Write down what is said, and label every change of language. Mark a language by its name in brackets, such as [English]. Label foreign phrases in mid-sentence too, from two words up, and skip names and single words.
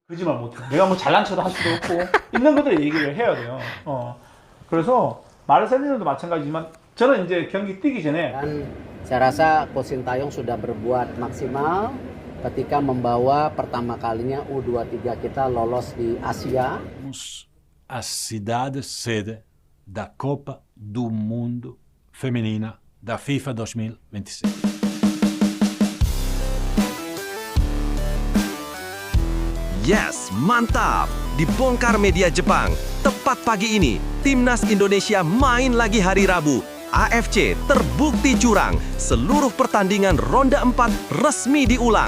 [Korean] 거짓말 못해. 내가 뭐 잘난 척도 할 수도 없고 있는 그대로 얘기를 해야 돼요. 그래서 마르셀리노도 마찬가지지만 저는 이제 경기 뛰기 전에 [Indonesian] Dan saya rasa Coach Sintayong sudah berbuat maksimal ketika membawa pertama kalinya U23 kita lolos di Asia. [Portuguese] A cidade sede da Copa do Mundo Feminina da FIFA 2026. [Indonesian] Yes, mantap! Dibongkar media Jepang. Tepat pagi ini, Timnas Indonesia main lagi hari Rabu. AFC terbukti curang. Seluruh pertandingan ronde 4 resmi diulang.